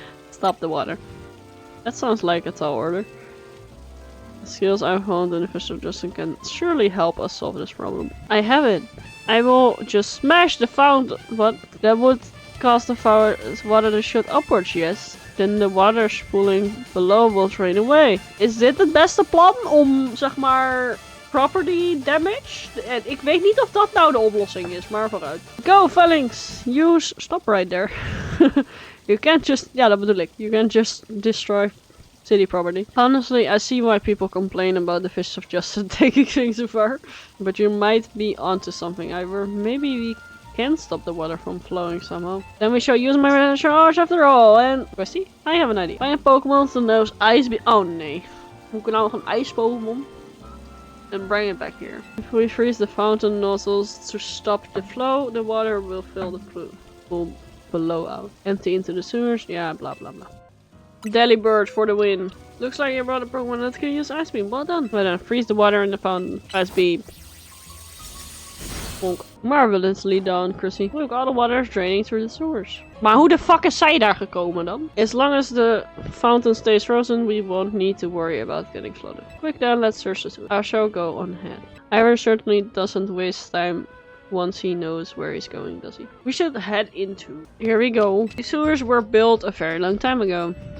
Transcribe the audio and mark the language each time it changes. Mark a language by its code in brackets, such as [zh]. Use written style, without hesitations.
[en] Stop the water. That sounds like a tall order. The skills I found in official Justin can surely help us solve this problem. I have it. I will just smash the fountain. What? That would cause the water to shoot upwards, yes. Then the water spooling below will drain away. [nl] Is dit het beste plan om, zeg maar, [en] property damage? [nl] Ik weet niet of dat nou de oplossing is, maar vooruit. [en] Go, Phalanx! Use... Stop right there. You can't just... [nl] Ja, dat bedoel ik. [en] You can't just destroy city property. Honestly, I see why people complain about the Fists of Justice taking things too far. But you might be onto something, Ivor. Maybe we can stop the water from flowing somehow. Then we shall use my charge after all. And... Chrissy, I have an idea. Find a Pokemon that knows ice... [nl] Oh nee. Hoe kan nou nog een ijs Pokemon? [en] And bring it back here. If we freeze the fountain nozzles to stop the flow, the water will fill the pool below out. Empty into the sewers. Yeah, blah blah blah. Delibird for the win. Looks like you brought a Pokemon that can use Ice Beam. Well done. Well then, freeze the water in the fountain. Ice Beam. Bonk. Marvelously done, Chrissy. Look, all the water is draining through the sewers. [nl] Maar hoe de fuck is zij daar gekomen dan? [en] As long as the fountain stays frozen, we won't need to worry about getting flooded. Quick then, let's search the sewer. I shall go on ahead. Ivor certainly doesn't waste time once he knows where he's going, does he? We should head into... Here we go. The sewers were built a very long time ago.